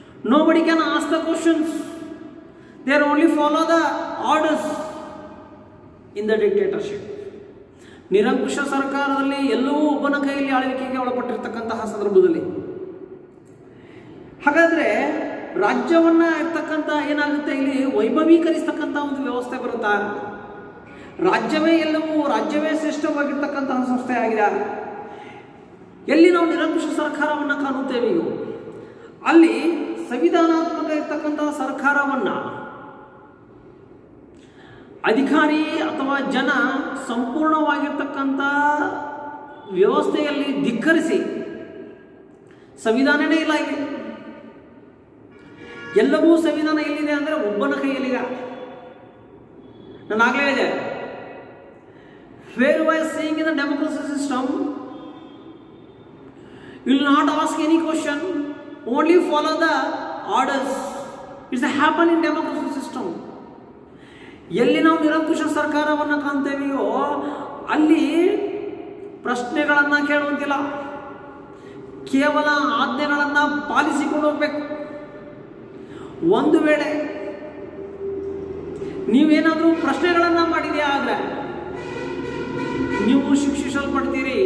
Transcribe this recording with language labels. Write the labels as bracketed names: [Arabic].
[English] Nobody can ask the questions. They only follow the orders in the dictatorship. [Kannada] ನಿರಂಕುಶ ಸರ್ಕಾರದಲ್ಲಿ ಎಲ್ಲವೂ ಒಬ್ಬನ ಕೈಯಲ್ಲಿ ಆಳ್ವಿಕೆಗೆ ಒಳಪಟ್ಟಿರ್ತಕ್ಕಂತಹ ಸಂದರ್ಭದಲ್ಲಿ, ಹಾಗಾದರೆ ರಾಜ್ಯವನ್ನ ಇರ್ತಕ್ಕಂಥ ಏನಾಗುತ್ತೆ, ಇಲ್ಲಿ ವೈಭವೀಕರಿಸ್ತಕ್ಕಂಥ ಒಂದು ವ್ಯವಸ್ಥೆ ಬರುತ್ತಾ. ರಾಜ್ಯವೇ ಎಲ್ಲವೂ, ರಾಜ್ಯವೇ ಶ್ರೇಷ್ಠವಾಗಿರ್ತಕ್ಕಂತಹ ಸಂಸ್ಥೆ ಆಗಿದೆ. ಎಲ್ಲಿ ನಾವು ನಿರಂಕುಶ ಸರ್ಕಾರವನ್ನು ಕಾಣುತ್ತೇವೆಯೋ ಅಲ್ಲಿ ಸಂವಿಧಾನಾತ್ಮಕ ಇರ್ತಕ್ಕಂತಹ ಸರ್ಕಾರವನ್ನು ಅಧಿಕಾರಿ ಅಥವಾ ಜನ ಸಂಪೂರ್ಣವಾಗಿರ್ತಕ್ಕಂಥ ವ್ಯವಸ್ಥೆಯಲ್ಲಿ ಧಿಕ್ಕರಿಸಿ, ಸಂವಿಧಾನನೇ ಇಲ್ಲ ಇಲ್ಲಿ, ಎಲ್ಲವೂ ಸಂವಿಧಾನ ಎಲ್ಲಿದೆ ಅಂದರೆ ಒಬ್ಬನ ಕೈಯಲ್ಲಿದೆ. ನಾನು ಆಗಲೇ ಹೇಳಿದೆ, [English] where we are seeing in the democracy system, you will not ask any question, only follow the orders. It's a happen in democracy system. [Kannada] ಎಲ್ಲಿ ನಾವು ನಿರಂಕುಶ ಸರ್ಕಾರವನ್ನು ಕಾಣ್ತೇವೆಯೋ ಅಲ್ಲಿ ಪ್ರಶ್ನೆಗಳನ್ನು ಕೇಳುವಂತಿಲ್ಲ, ಕೇವಲ ಆಜ್ಞೆಗಳನ್ನು ಪಾಲಿಸಿಕೊಂಡು ಹೋಗ್ಬೇಕು. ಒಂದು ವೇಳೆ ನೀವೇನಾದರೂ ಪ್ರಶ್ನೆಗಳನ್ನು ಮಾಡಿದೆಯಾ ಆದರೆ ನೀವು ಶಿಕ್ಷಿಸಲ್ಪಡ್ತೀರಿ.